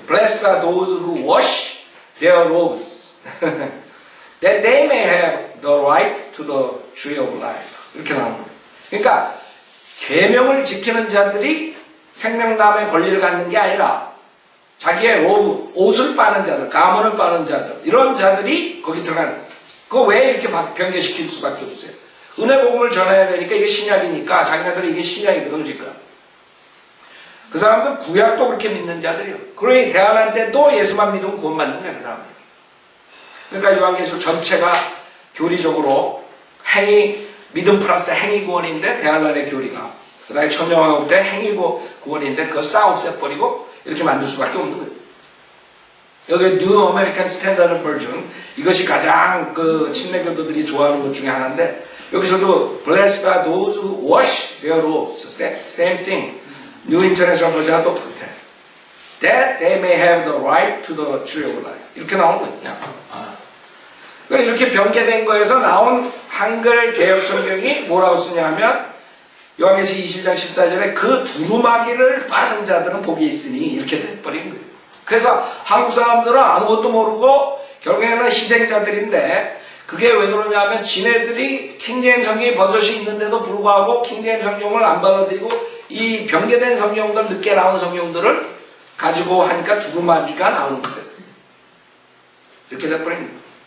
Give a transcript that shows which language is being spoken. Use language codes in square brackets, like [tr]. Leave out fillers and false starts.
[en] Blessed are those who wash their robes, that they may have the right to the tree of life. [ko] 이렇게 나오는 거예요. 그러니까 계명을 지키는 자들이 생명나무의 권리를 갖는 게 아니라 자기의 로브, 옷을 빠는 자들, 가문을 빠는 자들, 이런 자들이 거기 들어가는 거예요. 그거 왜 이렇게 변개시킬 수밖에 없어요? 은혜 복음을 전해야 되니까 이게 신약이니까 자기네들은 이게 신약이거든 지금. 그 사람들 구약도 그렇게 믿는 자들이요. 그러니 대안할 때도 예수만 믿으면 구원받는 거야 그 사람들. 그러니까 요한계시록 전체가 교리적으로 믿음 플러스 행위 구원인데 대안날의 교리가 그 다음에 천정왕국 때 행위 구원인데 그거 싹 없애버리고 이렇게 만들 수밖에 없는 거예요. 여기 New American Standard Version 이것이 가장 그 침례교도들이 좋아하는 것 중에 하나인데 여기서도 [en] Blessed are those who wash their robes. Same thing. New International Version도 그렇대. That they may have the right to the tree of life. [ko] 이렇게 나오는 거예요. 이렇게 변개된 거에서 나온 한글 개혁 성경이 뭐라고 쓰냐면 요한계시록 20장 14절에 그 두루마기를 빠는 자들은 복이 있으니 이렇게 돼버린 거예요. 그래서 한국 사람들은 아무것도 모르고 결국에는 희생자들인데 그게 왜 그러냐면 지네들이 킹제임스 성경이 버젓이 있는데도 불구하고 킹제임스 성경을 안 받아들이고 이 변개된 성경들, 늦게 나온 성경들을 가지고 하니까 두루마기가 나오는 거예요. 이렇게 돼버린 거예요.